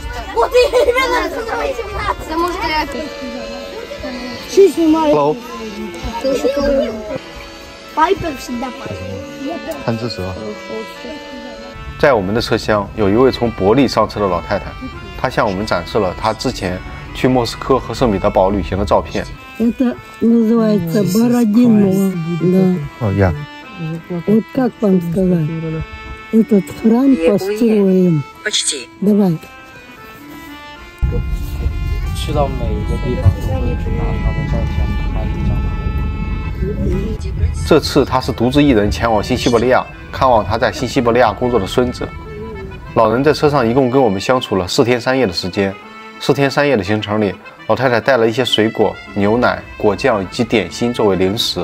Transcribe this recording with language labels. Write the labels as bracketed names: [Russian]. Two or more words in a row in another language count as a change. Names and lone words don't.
[English] Hello。 [Chinese] 贪吃蛇。在我们的车厢，有一位从伯利上车的老太太，她向我们展示了她之前去莫斯科和圣彼得堡旅行的照片。 [Russian] Это называется Бородино. Да. [English] Oh, yeah. [Russian] Вот как вам сказать? Этот храм построен. Почти. Давай. [Chinese] 去到每一个地方都会拿他的照片拍一张。这次他是独自一人前往新西伯利亚，看望他在新西伯利亚工作的孙子。老人在车上一共跟我们相处了4天3夜的时间。4天3夜的行程里，老太太带了一些水果、牛奶、果酱以及点心作为零食。